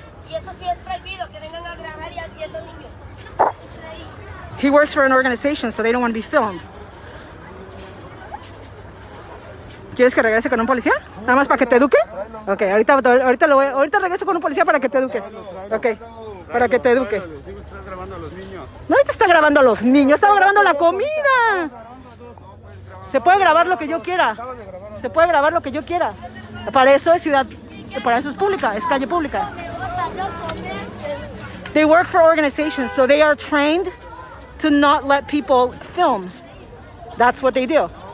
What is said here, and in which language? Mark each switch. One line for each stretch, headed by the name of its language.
Spanish: Y eso sí es prohibido, que vengan a grabar y viendo niños.
English: He works for an organization, so they don't want to be filmed.
Spanish: ¿Quieres que regrese con un policía? ¿Nada más para que te eduque? Ok, ahorita regreso con un policía para que te eduque. Ok, para que te eduque. Nadie te está grabando a los niños, estaba grabando la comida. Se puede grabar lo que yo quiera. Para eso es pública, es calle pública.
English: They work for organizations, so they are trained to not let people film. That's what they do.